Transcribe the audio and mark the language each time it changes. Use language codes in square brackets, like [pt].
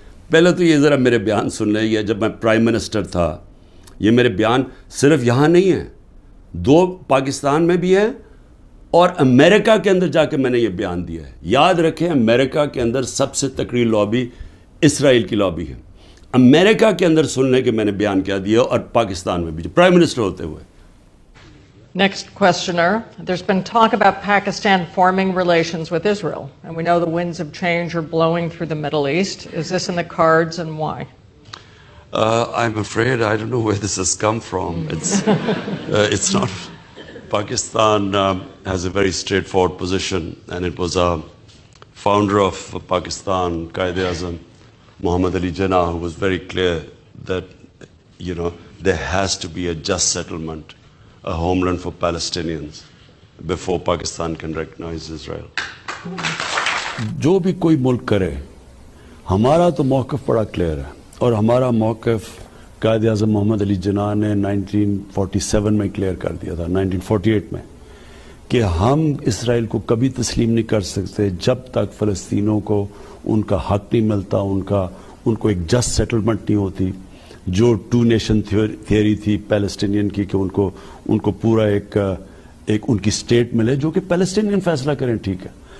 [ur] پہلے تو یہ ذرا میرے بیان سن لیں, یہ جب میں پرائم منسٹر تھا, یہ میرے بیان صرف یہاں نہیں ہیں, 2 پاکستان میں بھی ہیں, اور امریکہ کے اندر جا کے میں نے یہ بیان دیا ہے. یاد رکھیں امریکہ کے اندر سب سے تکڑی لابی اسرائیل کی لابی ہے. امریکہ کے اندر سننے کے میں نے بیان کیا دیا, اور پاکستان میں بھی پرائم منسٹر ہوتے ہوئے. [en] Next questioner. There's been talk about Pakistan forming relations with Israel, and we know the winds of change are blowing through the Middle East. Is this in the cards, and why? I'm afraid I don't know where this has come from. It's not. Pakistan has a very straightforward position, and it was a founder of Pakistan, Quaid-e-Azam, Muhammad Ali Jinnah, who was very clear that, there has to be a just settlement, a homeland for Palestinians, before Pakistan can recognize Israel. [ur] جو بھی کوئی ملک کرے, ہمارا تو موقف بڑا clear ہے, اور ہمارا موقف قائد اعظم محمد علی جناح نے 1947 میں کلیئر کر دیا تھا, 1948 میں, کہ ہم اسرائیل کو کبھی تسلیم نہیں کر سکتے جب تک فلسطینوں کو ان کا حق نہیں ملتا, ان کو ایک جسٹ سیٹلمنٹ نہیں ہوتی, جو ٹو نیشن تھیوری تھی پیلسٹینین کی, کہ ان کو پورا ایک ان کی اسٹیٹ ملے جو کہ پیلسٹینین فیصلہ کریں, ٹھیک ہے.